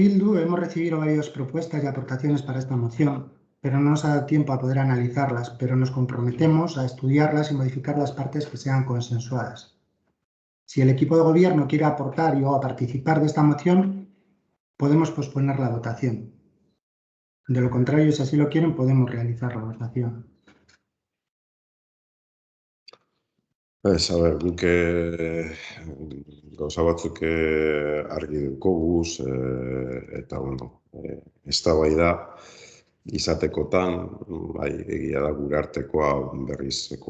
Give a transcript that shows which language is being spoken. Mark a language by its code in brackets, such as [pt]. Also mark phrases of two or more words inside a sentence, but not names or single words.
[es] Bildu hemos recibido varias propuestas y aportaciones para esta moción, pero no nos ha dado tiempo a poder analizarlas, pero nos comprometemos a estudiarlas y modificar las partes que sean consensuadas. Si el equipo de gobierno quiere aportar o a participar de esta moción, podemos posponer la votación. De lo contrario, si así lo quieren, podemos realizar la votación. [eu] Guk gauza batzuk argi dukoguz, eta, eztabaida izatekotan, bai, egia da gure artekoa berrizeko